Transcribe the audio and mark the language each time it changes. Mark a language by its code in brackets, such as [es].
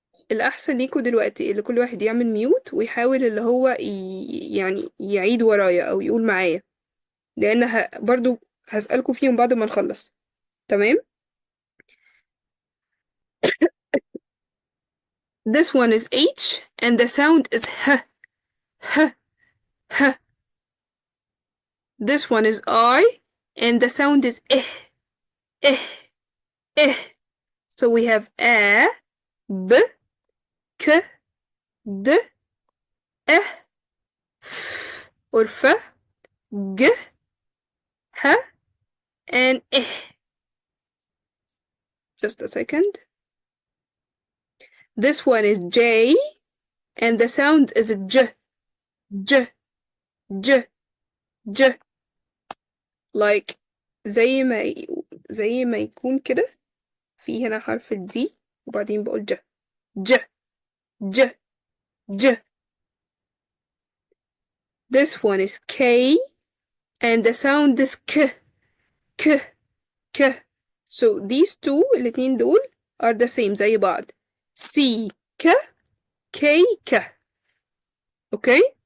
[ar] الأحسن ليكوا دلوقتي اللي كل واحد يعمل ميوت ويحاول اللي هو يعني يعيد ورايا أو يقول معايا، لأن برضو هسألكوا فيهم بعد ما نخلص. تمام؟ [en] This one is H and the sound is H, H, H. This one is I and the sound is eh, eh, eh. So we have A, B, K, D, E, F, or F, G, H, and eh. Just a second. This one is J, and the sound is J, J, J, J. Like [ar] زي ما يكون كده في هنا حرف الدي وبعدين بقول ج ج ج ج. [en] This one is K, and the sound is K, K, K. So these two [ar] الاتنين دول [en] are the same [ar] زي بعض. [en] C, K, K, K. Okay?